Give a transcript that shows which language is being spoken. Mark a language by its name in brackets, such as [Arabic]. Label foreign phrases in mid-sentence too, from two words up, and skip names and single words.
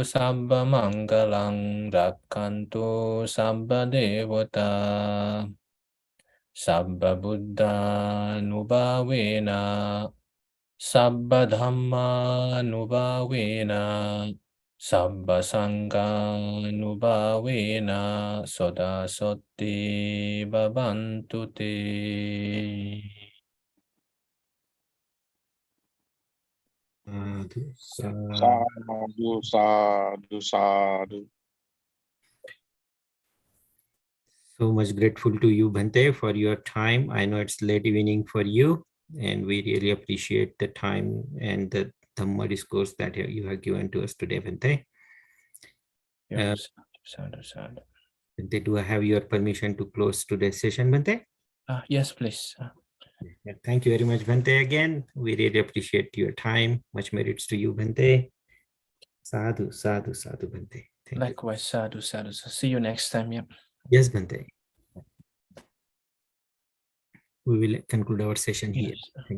[Pali] Sabba Mangalang Rakkantu Sabba Devata Sabba Buddha Nubhavena Sabba Dhamma Nubhavena Sabba Sangha Nubhavena Soda Sotti Bhavantu Te. Sadhu, sadhu, sadhu. [English] So much grateful to you, Bhante, for your time. I know it's late evening for you, and we really appreciate the time and the Dhamma discourse that you have given to us today, Bhante. Sadhu. Bhante, do I have your permission to close today's session, Bhante? Yes, please. Thank you very much, Bhante, again. We really appreciate your time. Much merits to you, Bhante. [Pali] Sadhu, sadhu, sadhu, Bhante. [English] Thank Likewise, sadhu. See you next time. Yep. Yes, Bhante. We will conclude our session here. Yes. Thank you.